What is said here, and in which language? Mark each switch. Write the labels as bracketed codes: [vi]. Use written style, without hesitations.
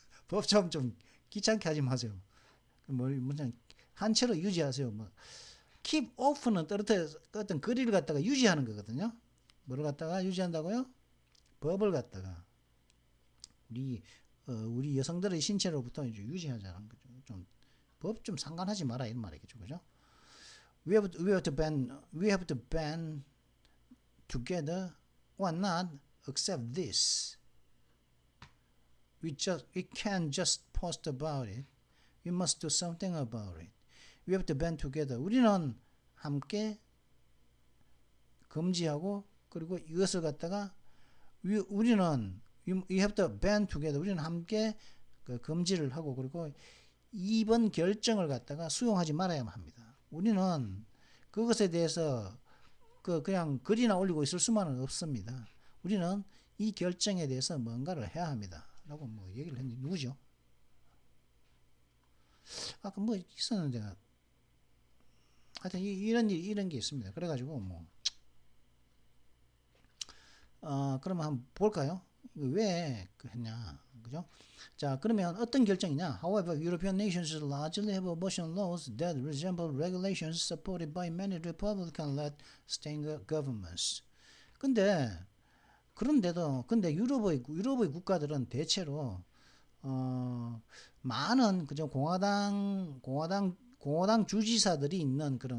[ko] 법 좀 귀찮게 하지 마세요. 한 채로 유지하세요. keep off는 어떤 거리를 갖다가 유지하는 거거든요. 뭐를 갖다가 유지한다고요? 법을 갖다가 우리 여성들의 신체로부터 이제 유지하자는 거죠. 법 좀 상관하지 마라 이런 말이겠죠, 그죠? [en] We have to band together or not accept this. We can't just post about it. We must do something about it. We have to band together. [ko] 우리는 함께 금지하고 그리고 이것을 갖다가 우리는 [en] you have to band together. [ko] 우리는 함께 그 금지를 하고 그리고 이번 결정을 갖다가 수용하지 말아야만 합니다. 우리는 그것에 대해서 그냥 글이나 올리고 있을 수만은 없습니다. 우리는 이 결정에 대해서 뭔가를 해야 합니다. 라고 뭐 얘기를 했는데 누구죠? 아까 뭐 있었는데 하여튼 이런 게 있습니다. 그래가지고 뭐 그러면 한번 볼까요? 왜 했냐, 그죠? 자, 그러면 어떤 결정이냐? [en] However, European nations largely have abortion laws that resemble regulations supported by many Republican-led state governments. [ko] 그런데도 유럽의 국가들은 대체로 많은 그죠 공화당 주지사들이 있는